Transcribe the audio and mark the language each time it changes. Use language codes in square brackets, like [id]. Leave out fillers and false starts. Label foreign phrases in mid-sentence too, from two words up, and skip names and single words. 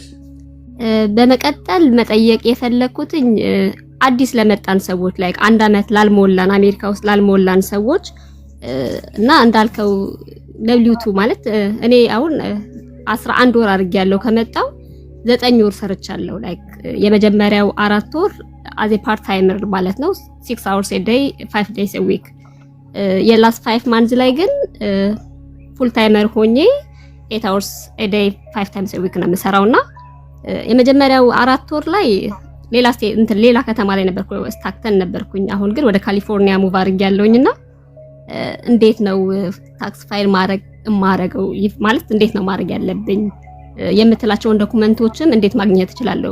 [am] በመቀጠል መጠየቅ የፈለኩትኝ አዲስ ለመጣን ሰዎች ላይ አንድ አመት ላልሞላን አሜሪካ ውስጥ ላልሞላን ሰዎች እና እንዳልከው W2 ማለት እኔ አሁን 11 ወር አድርጌያለሁ ከመጣው 9 ወር ሰርቻለሁ። ላይክ የመጀመሪያው 4 ወር [en] as a part timer [am] ማለት ነው [en] 6 hours a day 5 days a week። [am] የላስት 5 months ላይ ግን [en] full timer [am] ሆኜ [en] 8 hours a day 5 times a week [am] ነው የምሰራውና የመጀመሪያው 4 ወር ላይ ሌላ ከተማ ላይ ነበርኩ፣ ስታክተን ነበርኩኝ። አሁን ግን ወደ ካሊፎርኒያ ሙቭ አድርጌያለሁኝና እንዴት ነው ታክስ ፋይል ማረገው ማለት እንዴት ነው ማድረግ ያለብኝ የምትላቸውን ዶክመንቶችም እንዴት ማግኘት እችላለሁ?